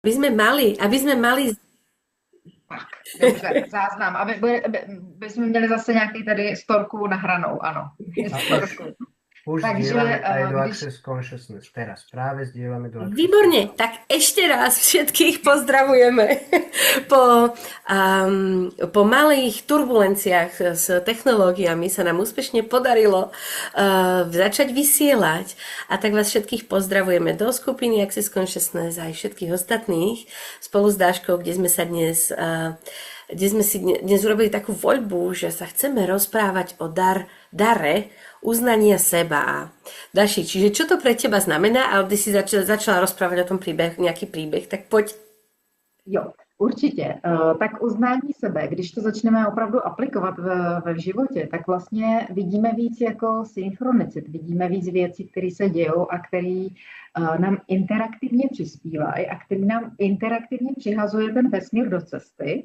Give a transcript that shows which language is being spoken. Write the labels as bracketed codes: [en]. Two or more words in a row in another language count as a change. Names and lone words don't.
[sk] aby sme mali [cs] Tak, dobře, záznam. Aby jsme měli zase nějaký tady storku nahranou, ano. A Storku. už Takže [sk] zdieľame aj do [cs] když [sk] Access Consciousness. Teraz práve zdieľame do Access Výborne, Consciousness. tak ešte raz všetkých pozdravujeme po malých turbulenciách s technológiami sa nám úspešne podarilo začať vysielať a tak vás všetkých pozdravujeme do skupiny Access Consciousness a aj všetkých ostatných spolu s Dáškou, kde sme si dnes urobili takú voľbu, že sa chceme rozprávať o dare uznania seba. A Daši, čiže čo to pre teba znamená? Ale ty si začala rozprávať o tom nejaký príbeh, tak poď. [cs] Jo, určitě. Tak uznání sebe, když to začneme opravdu aplikovat ve životě, tak vlastně vidíme víc jako synchronicit, vidíme víc věcí, které se dějou a které nám interaktivně přispívají a které nám interaktivně přihazuje ten vesmír do cesty.